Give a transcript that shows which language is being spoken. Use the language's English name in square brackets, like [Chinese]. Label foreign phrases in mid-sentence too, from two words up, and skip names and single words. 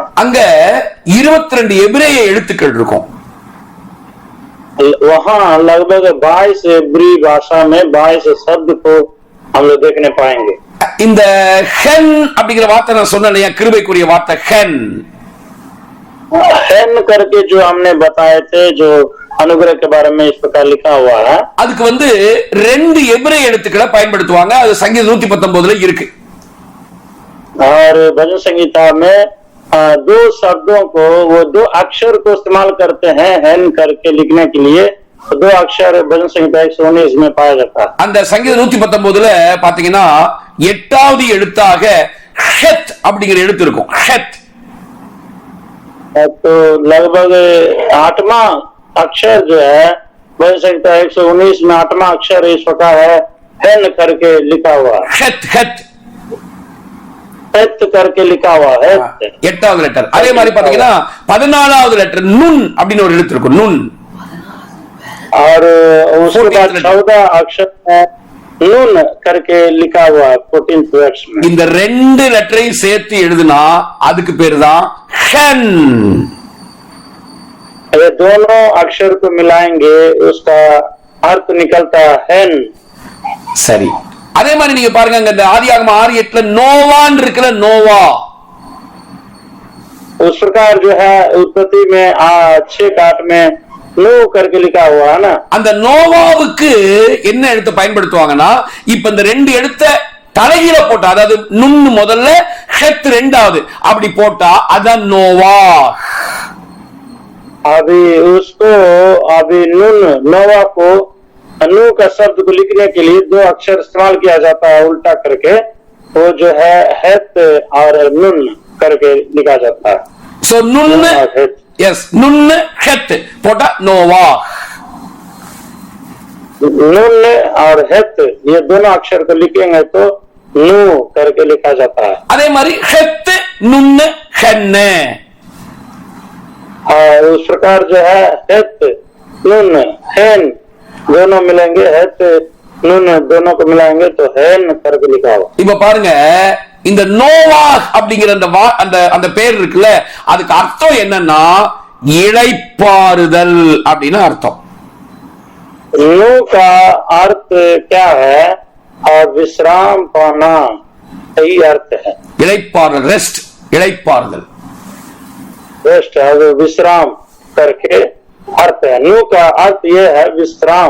[Tamil] அங்க 22 எபிரேய எழுத்துக்கள் இருக்கும். [Hindi] वहाँ लगभग 22 इब्री भाषा में 22 शब्द को हम लोग देखने पाएंगे। [Tamil] இந்த ஹென் அப்படிங்கிற வார்த்தை நான் சொன்னேன் இல்லையா, கிருபைக்குரிய வார்த்தை ஹென். [Hindi] हेन करके जो हमने बताए थे, जो अनुग्रह के बारे में इस प्रकार लिखा हुआ है, [Tamil] அதுக்கு வந்து 2 எபிரேய எழுத்துக்களை பயன்படுத்துவாங்க. அது சங்கீதம் 119 இருக்கு. [Hindi] और भजन संहिता में 2 शब्दों को, वो 2 अक्षर को इस्तेमाल करते हैं हेन करके लिखने के लिए। 2 अक्षर भजन संहिता 119 में पाया जाता है। [Tamil] அந்த சங்கீதம் 119 பாத்தீங்கன்னா 8வது எழுத்தாக ஹெத் அப்படிங்கிற எழுத்து இருக்கும். ஹெத். [Hindi] तो लगभग 8वां अक्षर जो है भजन संहिता 119 में 8वां अक्षर इस प्रकार है हेन करके लिखा हुआ है। [Tamil] ஹெத் ஹெத் [Hindi] हेत करके लिखा हुआ है। [Tamil] 8வது லெட்டர். அதே மாதிரி பாத்தீங்கன்னா 14வது லெட்டர் நுன் அப்படின்னு ஒரு எழுத்து இருக்கும். நுன். [Hindi] और उसके बाद 14 अक्षर है नून करके लिखा हुआ है 14th वर्ष में। [Tamil] இந்த 2 லெட்டரையும் சேர்த்து எழுதுனா அதுக்கு பேரு தான் ஹென். [Hindi] ये दोनों अक्षर को मिलाएंगे उसका अर्थ निकलता है हेन। [Tamil] சரி, அதே மாதிரி நீங்க பாருங்க, இந்த ஆதியாகமம் 6:8 நோவான் இருக்குல்ல, நோவா. [Hindi] उस प्रकार जो है उत्पत्ति में 6:8 में नू करके लिखा हुआ है ना। [Tamil] அந்த நோவாவுக்கு என்ன எழுத்து பயன்படுத்துவாங்கன்னா, இப்ப இந்த 2 எழுத்த தலைகீழ போட்டா, அதாவது நுண் முதல்ல ஹெத் 2வது அப்படி போட்டா அதான் நோவா. [Hindi] अभी उसको अभी नून नोवा को नू का शब्द को लिखने के लिए 2 अक्षर इस्तेमाल किया जाता है उल्टा करके, वो जो है हेत और नून करके लिखा जाता है। [Tamil] சோ நுண்ணு, எஸ், நுண்ணு ஹெத் போட்டா நோவா. [Hindi] नून और हेत ये दोनों अक्षर को लिखेंगे तो नू करके लिखा जाता है। [Tamil] அதே மாதிரி ஹெத் நுண்ணு ஹென்னு. [Hindi] और उस प्रकार जो है हेत नून हेन दोनों मिलेंगे, हेत नून दोनों को मिलाएंगे तो हेन करके लिखा हुआ। [Tamil] இப்ப பாருங்க, இந்த நோவா அப்படிங்கிற அந்த பேர் இருக்குல்ல, அதுக்கு அர்த்தம் என்னன்னா இளைப்பாறுதல் அப்படின்னு அர்த்தம். [Hindi] नू का अर्थ क्या है? और विश्राम पाना, यही अर्थ है। [Tamil] இளைப்பாறுதல், ரெஸ்ட், இளைப்பாறுதல். [Hindi] रेस्ट है, विश्राम करके अर्थ है। नू का अर्थ ये है विश्राम।